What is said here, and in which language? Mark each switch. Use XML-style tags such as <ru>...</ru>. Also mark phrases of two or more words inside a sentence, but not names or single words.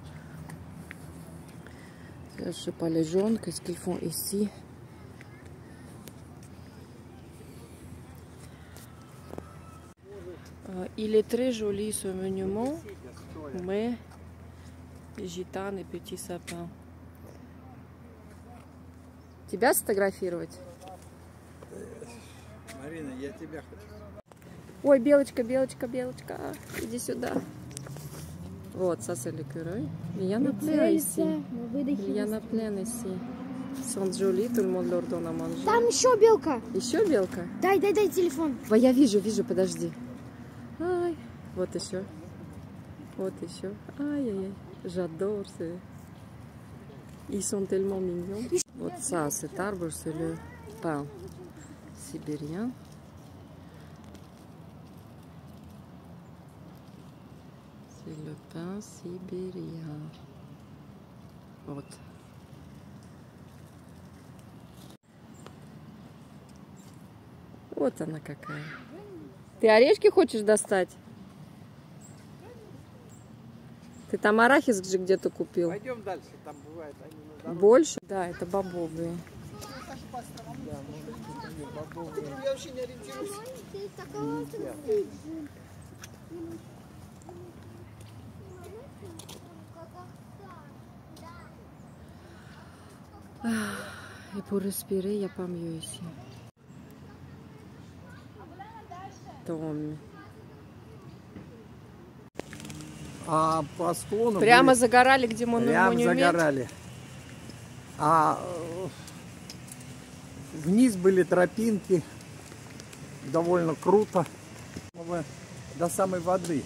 <fr>Je ne sais pas, les jaunes, qu'est-ce qu'ils font ici? Il est très joli ce monument, mais gitane et petits sapins.</fr> <ru>Тебя сфотографировать? Марина, я тебя хочу. Ой, белочка, белочка, белочка, иди сюда. Вот,</ru> <fr>ça c'est l'écureuil. Il y en a plein ici. Il y en a plein ici. Ils sont jolis, tout le monde leur donne à manger.</fr> <ru>Там еще белка. Еще белка? Дай телефон. Ой, я вижу, подожди. Ай, вот еще. Вот еще. Ай-яй-яй.</ru> <fr>J'adore. Ils sont tellement mignons. Вот ça, cet arbre, c'est le pin sibérien. C'est le pin sibérien.</fr> <ru>Вот. Вот она какая. Ты орешки хочешь достать? Ты там арахис же где-то купил? Пойдем дальше, там бывает они на дороге. Больше? Да, это бобовые. Да, может быть, бобовые. Я вообще не ориентируюсь.</ru> <fr>Et pour respirer, il n'y a pas mieux ici. Tommy.</fr> <ru>А по склону Прямо загорали, где монумент? Прямо загорали. А вниз были тропинки, довольно круто, до самой воды.</ru>